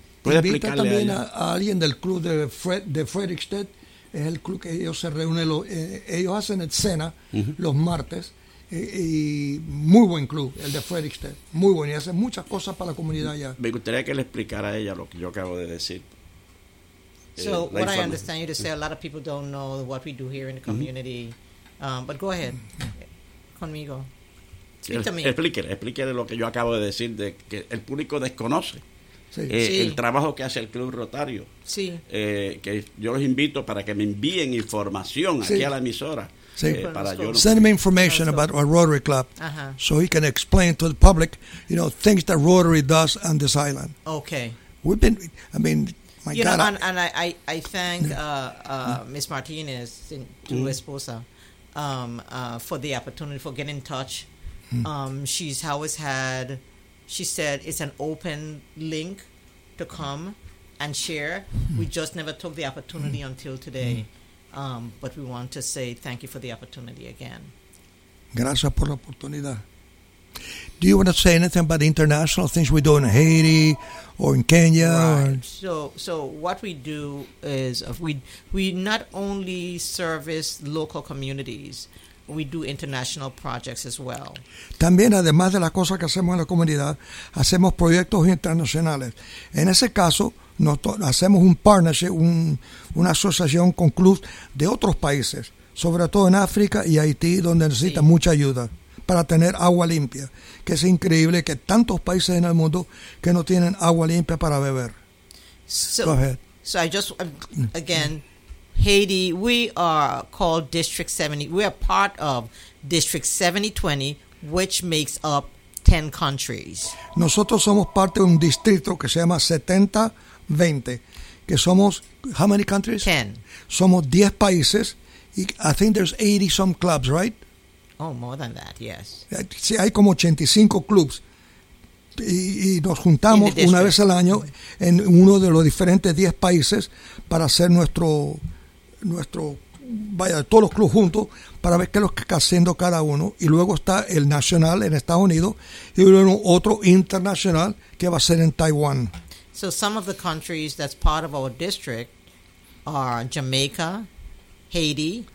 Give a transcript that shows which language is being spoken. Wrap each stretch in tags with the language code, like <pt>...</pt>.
<es>¿Puede explicarle también a alguien del club de Frederickstedt? Es el club que ellos se reúnen, ellos hacen el cena los martes, y muy buen club, el de Frederickstedt, muy bueno, y hacen muchas cosas para la comunidad allá. Me gustaría que le explicara a ella lo que yo acabo de decir.</es> <en>So, what I understand you to say, a lot of people don't know what we do here in the community, but go ahead,</en> <es>conmigo. Explíquele lo que yo acabo de decir, de que el público desconoce. El trabajo que hace el Club Rotario. Sí. Que yo los invito para que me envíen información aquí a la emisora. Sí.</es> <en>Send me information about our Rotary Club. Uh-huh. So he can explain to the public, you know, things that Rotary does on this island. Okay. I thank Miss Martinez, to her esposa, for the opportunity, for getting in touch. She's always had... She said it's an open link to come and share. We just never took the opportunity until today. But we want to say thank you for the opportunity again.</en> <es>Gracias por la oportunidad.</es> <en>Do you want to say anything about international things we do in Haiti or in Kenya? Right. So what we do is we not only service local communities, we do international projects as well.</en> <es>También, además de las cosas que hacemos en la comunidad, hacemos proyectos internacionales. En ese caso, hacemos un partnership, una asociación con clubs de otros países, sobre todo en África y Haití, donde necesitan mucha ayuda para tener agua limpia, que es increíble que tantos países en el mundo que no tienen agua limpia para beber.</es> <en>Go ahead. So I just, again... Haiti, we are called District 70. We are part of District 7020, which makes up 10 countries.</en> <es>Nosotros somos parte de un distrito que se llama 7020, que somos,</es> <en>how many countries? 10.</en> <es>Somos 10 países, y</es> <en>I think there's 80-some clubs, right? Oh, more than that, yes.</en> <es>Sí, hay como 85 clubs, y nos juntamos una vez al año en uno de los diferentes 10 países para hacer todos los clubes juntos para ver qué es lo que está haciendo cada uno, y luego está el nacional en Estados Unidos y luego otro internacional que va a ser en Taiwán.</es> <en>So some of the countries that's part of our district are Jamaica, Haiti,</en>